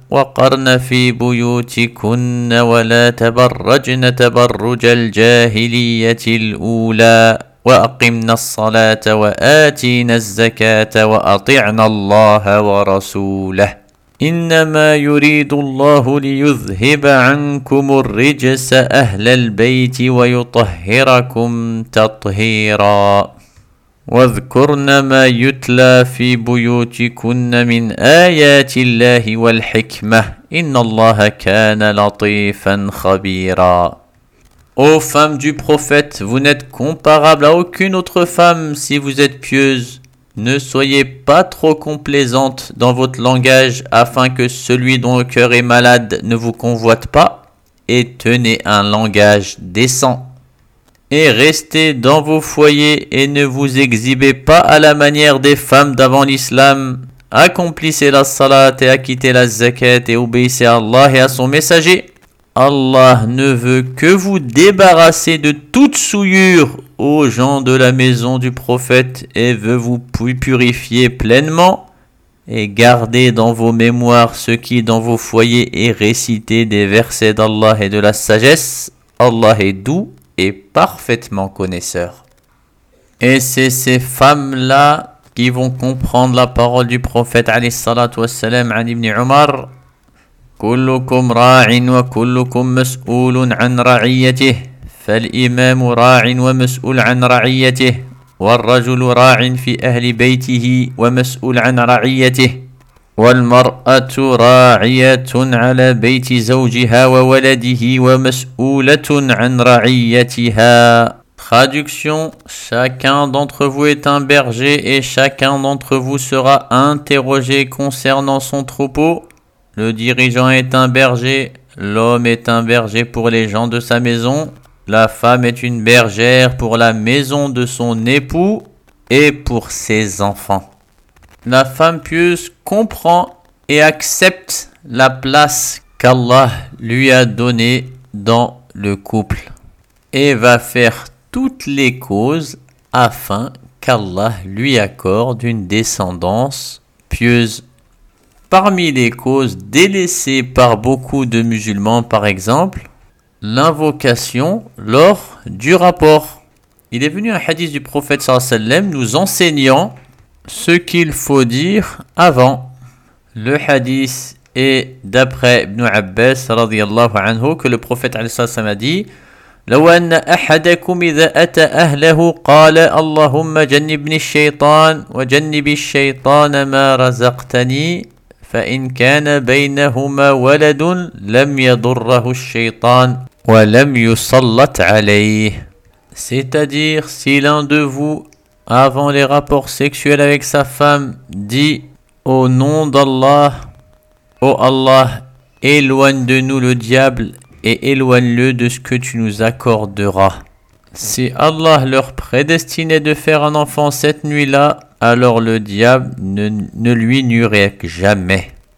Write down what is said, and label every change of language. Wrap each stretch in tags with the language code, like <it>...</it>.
<ar>وقرن في بيوتكن ولا تبرجن تبرج الجاهلية الأولى وأقمنا الصلاة وآتينا الزكاة وأطعنا الله ورسوله إنما يريد الله ليذهب عنكم الرجس أهل البيت ويطهركم تطهيرا. واذكرن ما يتلى في بيوتكن من آيات الله والحكمة إن الله كان لطيفا خبيرا.</ar> <fr>Ô femmes du prophète, vous n'êtes comparables à aucune autre femme si vous êtes pieuses. Ne soyez pas trop complaisantes dans votre langage afin que celui dont le cœur est malade ne vous convoite pas et tenez un langage décent. Et restez dans vos foyers et ne vous exhibez pas à la manière des femmes d'avant l'islam. Accomplissez la salat et acquittez la zakat et obéissez à Allah et à son messager. Allah ne veut que vous débarrasser de toute souillure aux gens de la maison du prophète et veut vous purifier pleinement. Et gardez dans vos mémoires ce qui est dans vos foyers et récitez des versets d'Allah et de la sagesse. Allah est doux et parfaitement connaisseur. Et c'est ces femmes-là qui vont comprendre la parole du prophète alayhi salatu wassalam an ibn Umar.</fr> <ar>كلكم راع وكلكم مسؤول عن رعيته فالإمام راع ومسؤول عن رعيته والرجل راع في أهل بيته ومسؤول عن رعيته والمرأة راعية على بيت زوجها وولده ومسؤولة عن رعيتها.</ar> <fr>Traduction: chacun d'entre vous est un berger et chacun d'entre vous sera interrogé concernant son troupeau. Le dirigeant est un berger, l'homme est un berger pour les gens de sa maison, la femme est une bergère pour la maison de son époux et pour ses enfants. La femme pieuse comprend et accepte la place qu'Allah lui a donnée dans le couple et va faire toutes les causes afin qu'Allah lui accorde une descendance pieuse. Parmi les causes délaissées par beaucoup de musulmans, par exemple, l'invocation lors du rapport. Il est venu un hadith du prophète sallallahu alayhi wa sallam nous enseignant ce qu'il faut dire avant. Le hadith est d'après Ibn Abbas radiyallahu anhu que le prophète sallallahu alayhi wa sallam a dit:</fr> <ar>لو أن أحدكم إذا أتى أهله قال اللهم جنبني الشيطان وجنب الشيطان ما رزقتني فإن كان بينهما ولد لم يضره الشيطان ولم يسلط عليه.</ar> <fr>C'est-à-dire, si l'un de vous, avant les rapports sexuels avec sa femme, dit au nom d'Allah, ô Allah, éloigne de nous le diable et éloigne-le de ce que tu nous accorderas. Si Allah leur prédestinait de faire un enfant cette nuit-là, alors le diable ne lui nuirait jamais.</fr>